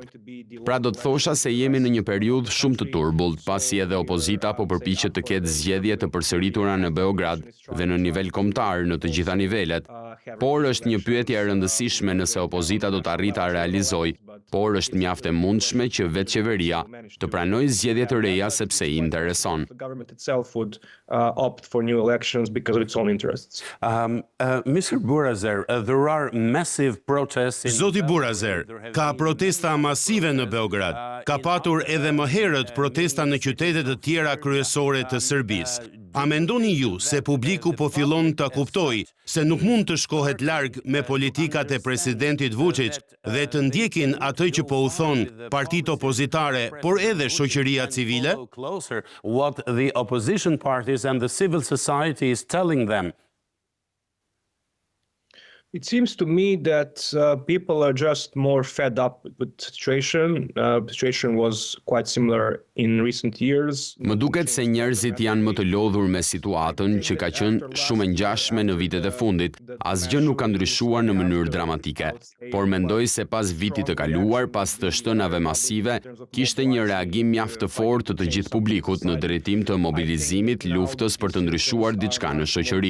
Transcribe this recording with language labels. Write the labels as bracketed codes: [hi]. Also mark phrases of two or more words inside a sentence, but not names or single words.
[sq] Pra, do të thosha se jemi në një periudhë shumë të turbullt, pasi edhe opozita po përpiqet të ketë zgjedhje të përsëritura në Beograd dhe në nivel kombëtar në të gjitha nivelet. Por është një pyetje e rëndësishme nëse opozita do të arrijë ta realizojë, por është mjaft e mundshme që vetë qeveria të pranojë zgjedhje të reja sepse i intereson. [en] Mr. Burazer, there are massive protests. [sq] Zoti Burazer, ka protesta masive në Beograd. Ka patur edhe më herët protesta në qytete të tjera kryesore të Serbisë. A mendoni ju se publiku po fillon të kuptoj se nuk mund të shkohet larg me politikat e presidentit Vučić dhe të ndjekin atë që po u thon partitë opozitare, por edhe shoqëria civile? [en] What the opposition parties and the civil society is telling them. It seems to me that people are just more fed up with the situation. The situation was quite similar in recent years. [sq] Më duket se njerëzit janë më të lodhur me situatën që ka qenë shumë e ngjashme në vitet e fundit. Asgjë nuk ka ndryshuar në mënyrë dramatike, por mendoj se pas vitit të kaluar, pas të shtënave masive, kishte një reagim mjaft të fortë të gjithë publikut në drejtim të mobilizimit, luftës për të ndryshuar diçka në shoqëri.